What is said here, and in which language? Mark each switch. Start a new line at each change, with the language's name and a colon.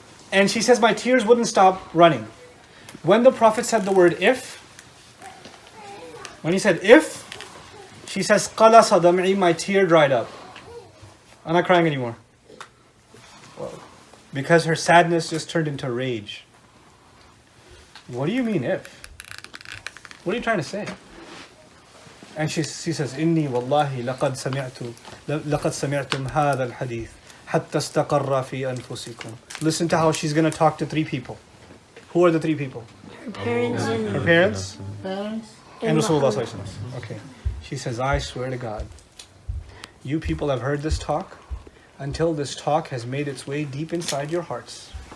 English: And she says, my tears wouldn't stop running. When the Prophet said the word if, when he said if, she says,
Arabic: قَلَصَ دَمْعِي,
English: my tear dried up. I'm not crying anymore. Well, because her sadness just turned into rage. What do you mean if? What are you trying to say? And she says,
Arabic: إِنِّي وَاللَّهِ لَقَدْ سَمِعْتُمْ هَذَا الْحَدِيثِ حَتَّى اسْتَقَرَّ فِي أَنفُسِكُمْ.
English: Listen to how she's going to talk to three people. Who are the three people? Her parents and her parents and Rasulullah sallallahu alaihi wasallam. Okay. She says, I swear to God, you people have heard this talk until this talk has made its way deep inside your hearts.